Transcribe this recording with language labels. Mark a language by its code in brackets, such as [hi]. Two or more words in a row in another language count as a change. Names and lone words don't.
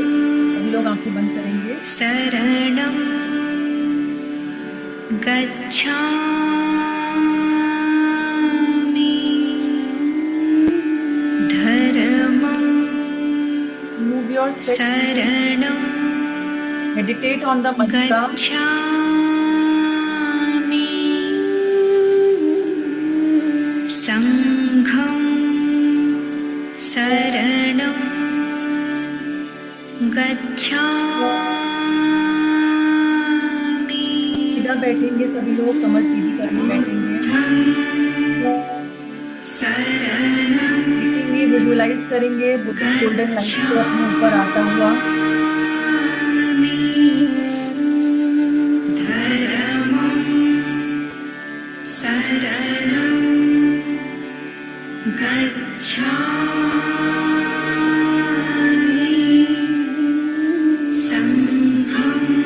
[hi] सभी लोग आंखें बंद करेंगे। [pi] शरणं गच्छामि, धर्मं [en] Move your steps. [pi] शरणं [en] Meditate on the mantra. [pi] गच्छामि, संघं शरणं गच्छामि, [hi] सीधा बैठेंगे सभी लोग, कमर सीधी करके बैठेंगे। [pi] शरणं [hi] देखेंगे, विजुअलाइज करेंगे [en] Buddha golden light [hi] से अपने ऊपर आता हुआ। [pi] धर्मं शरणं गच्छामि, संघं